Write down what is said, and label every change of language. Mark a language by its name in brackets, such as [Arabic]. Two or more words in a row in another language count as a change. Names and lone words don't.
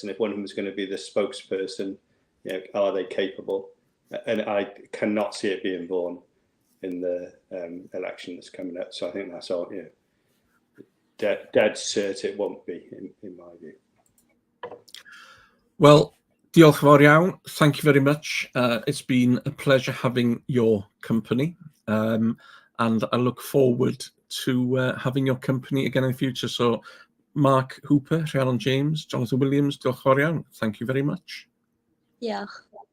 [English] And if one of them is going to be the spokesperson, you know, are they capable? And I cannot see it being Vaughan. in the election that's coming up. So I think that's all, dead cert it won't be, in my view. Well, [Welsh] diolch yn fawr iawn. [English] Thank you very much. It's been a pleasure having your company, and I look forward to having your company again in the future. So, Mark Hooper, [Welsh] Rhiannon James, Jonathan Williams, diolch yn fawr iawn. [English] Thank you very much. [Welsh] Diolch.